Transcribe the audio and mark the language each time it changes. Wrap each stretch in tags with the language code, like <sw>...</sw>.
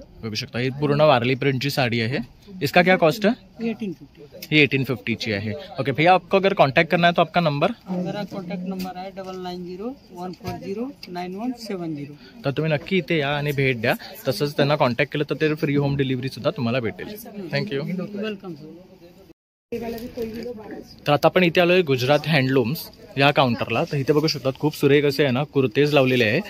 <mr>बघू शकता, ही पूर्ण वारली प्रिंटची साडी आहे.</mr> <hi>इसका क्या कॉस्ट है? 1850।</hi> <mr>ही 1850 ची आहे.</mr> <hi>ओके भैया, आपको अगर कांटेक्ट करना है तो आपका नंबर? मेरा कॉन्टॅक्ट नंबर आहे 9901409170।</hi> <mr>तर तुम्ही नक्की इथे या आणि भेट द्या. तसंच त्यांना कॉन्टॅक्ट केलं तर ते फ्री होम डिलिव्हरी सुद्धा तुम्हाला भेटेल.</mr> <en>Thank you. Welcome sir.</en> <mr>तर आता आपण इथे आलोय गुजरात हँडलूम्स या काउंटरला. तर इथे बघू शकतात, खूप सुरेख असे आहे ना कुर्तेज लावलेले आहे.</mr>